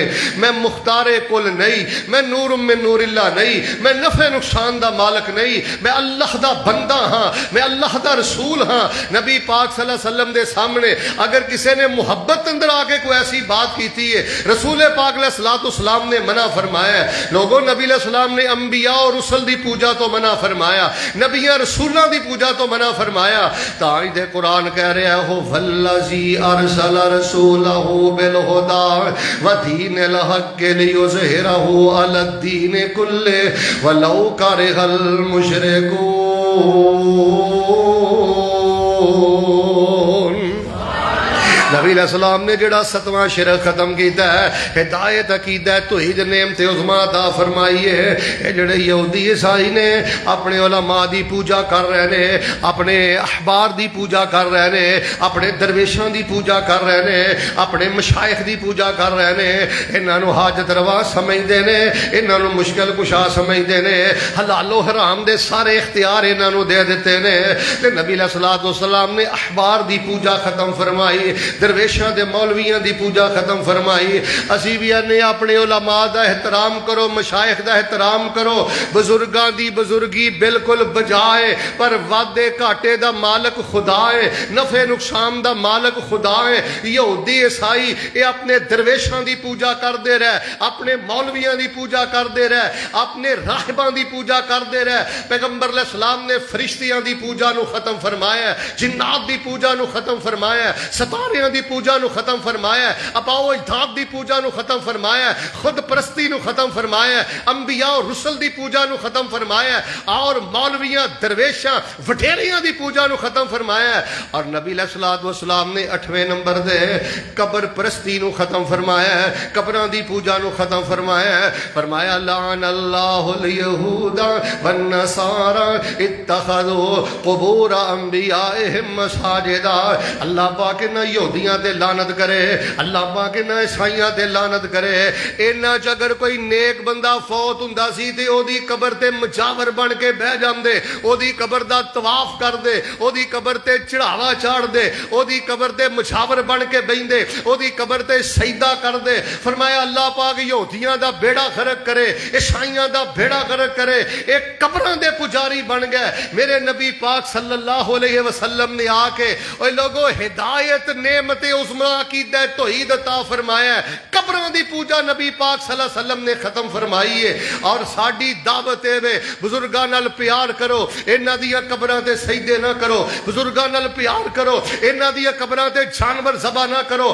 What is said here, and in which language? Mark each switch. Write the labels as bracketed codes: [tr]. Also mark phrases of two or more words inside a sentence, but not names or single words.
[pa] میں مختار کل نہیں, میں نور من نور اللہ نہیں, میں نفع نقصان دا مالک نہیں, میں اللہ دا بندہ ہاں, میں اللہ دا رسول ہاں. نبی پاک صلی اللہ علیہ وسلم دے سامنے اگر کسی نے محبت اندر آ کے کوئی ایسی بات کیتی ہے, رسول پاک علیہ الصلوۃ والسلام نے منع فرمایا ہے. لوگوں, نبی علیہ السلام نے انبیاء اور رسل دی پوجا تو منع فرمایا, نبیاں رسولاں دی پوجا تو منع فرمایا. تاں دے قرآن کہہ رہا ہے [ar] هو الذی ارسل رسولہ بالہدی ودین الحق لیظہرہ علی الدین کلہ ولو کرہ المشرکون. [pa] نبی علیہ السلام نے جڑا 7واں شرک ختم کیتا ہے, ہدایت عقیدہ توحید نعمت عظما عطا فرمائی ہے. یہ جڑے یہودی عیسائی نے اپنے علماء دی پوجا کر رہے نے, اپنے احبار دی پوجا کر رہے نے, اپنے درویشاں دی پوجا کر رہے نے, اپنے مشائخ دی پوجا کر رہے نے. انہاں نو حاجت روا سمجھدے نے, انہاں نو مشکل کشا سمجھدے نے, حلال و حرام دے سارے اختیار انہاں نو دے دیتے نے. تے نبی علیہ الصلوۃ والسلام نے احبار دی پوجا ختم فرمائی, درویشاں دے مولویاں دی پوجا ختم فرمائی. اسی بھی نے اپنے علماء دا احترام کرو, مشائخ دا احترام کرو, بزرگاں دی بزرگی بالکل بجائے, پر وعدے گھاٹے دا مالک خدا ہے, نفع نقصان دا مالک خدا ہے. یہودی عیسائی یہ اپنے درویشاں دی پوجا کردے رہے, اپنے مولویاں دی پوجا کردے رہے, اپنے راہباں دی پوجا کردے رہے. پیغمبر علیہ السلام نے فرشتیاں دی پوجا نو ختم فرمایا, جنات دی پوجا نو ختم فرمایا, ستارے دی پوجا نو ختم فرمایا, اباؤ اجداد دی پوجا نو ختم فرمایا, خود پرستی نو ختم فرمایا, انبیاء اور رسل دی پوجا نو ختم فرمایا, اور مولویاں درویشاں وڈیریاں دی پوجا نو ختم فرمایا. اور نبی علیہ الصلوۃ والسلام نے 8ویں نمبر دے قبر پرستی نو ختم فرمایا, قبراں دی پوجا نو ختم فرمایا. [ar] فرمایا لعن اللہ الیہود والنصارى اتخذوا قبور انبیائہم مساجدا. [pa] اللہ پاک نہ یہودیاں تے لعنت کرے, اللہ پاک نہ عیسائیاں تے لعنت کرے. انہاں چ اگر کوئی نیک بندہ فوت ہوندا سی تے او دی قبر تے مجاور بن کے بہ جاندے, او دی قبر دا طواف کر دے, او دی قبر تے چڑھاوا چاڑھ دے, او دی قبر تے مجاور بن کے بیندے, او دی قبر تے سجدہ کر دے. فرمایا اللہ پاک یہودیاں دا بیڑا غرق کرے, عیسائیاں دا بیڑا غرق کرے. ایک قبراں دے پجاری بن گئے. میرے نبی پاک صلی اللہ علیہ وسلم نے آ کے اوے لوگو ہدایت نعمت عظما عقیدہ توحید عطا فرمایا ہے. قبراں دی پوجا نبی پاک صلی اللہ علیہ وسلم نے ختم فرمائی ہے. اور ساڈی دعوت ہے بزرگاں نال پیار کرو, انہاں دیاں قبراں تے سجدے نہ کرو, بزرگاں نال پیار کرو, انہاں دیاں قبراں تے جانور ذبح نہ کرو.